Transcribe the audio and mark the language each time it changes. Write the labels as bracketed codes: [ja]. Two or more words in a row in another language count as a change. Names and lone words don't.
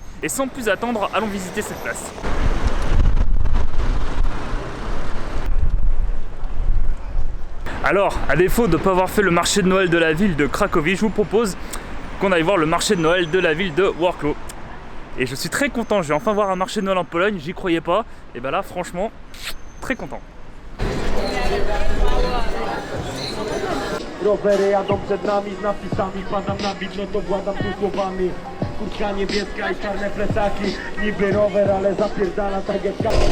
[fr] Et sans plus attendre, allons visiter cette place. Alors, à défaut de ne pas avoir fait le marché de Noël de la ville de Cracovie, je vous propose qu'on aille voir le marché de Noël de la ville de Wrocław. Et je suis très content, je vais enfin voir un marché de Noël en Pologne, j'y croyais pas. Et ben là, franchement, très content. [pl] Rowery jadą przed nami z napisami, padam na bit, no to władam tu słowami. Kurtka niebieska i czarne plecaki, niby rower, ale zapierdala tak jak